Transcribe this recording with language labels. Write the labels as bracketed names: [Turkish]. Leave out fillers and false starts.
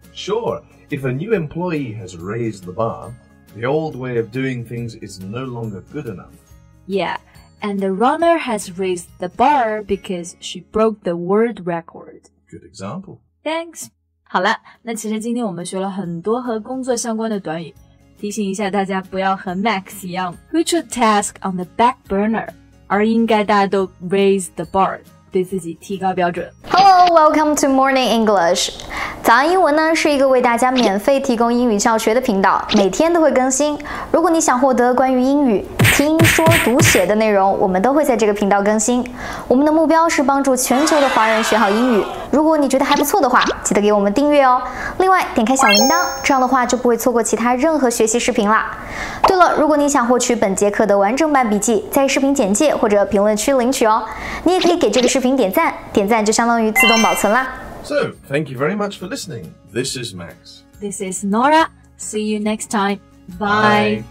[English] Sure, if a new employee has raised the bar, the old way of doing things is no longer good enough. Yeah, and the runner has raised the bar because she broke the world record. Good example. Thanks. [Chinese] 好了，那其实今天我们学了很多和工作相关的短语，提醒一下大家不要和 Max 一样 [English] put your task on the back burner， [Chinese] 而应该大家都 [English] raise the bar， [Chinese] 对自己提高标准。 [English] Hello, welcome to Morning English. [Chinese] 早安英文呢是一个为大家免费提供英语教学的频道，每天都会更新。如果你想获得关于英语听说读写的内容，我们都会在这个频道更新。我们的目标是帮助全球的华人学好英语。如果你觉得还不错的话，记得给我们订阅哦。另外，点开小铃铛，这样的话就不会错过其他任何学习视频啦。对了，如果你想获取本节课的完整版笔记，在视频简介或者评论区领取哦。你也可以给这个视频点赞，点赞就相当于自动保存啦。 [English] So, thank you very much for listening. This is Max. This is Nora. See you next time. Bye.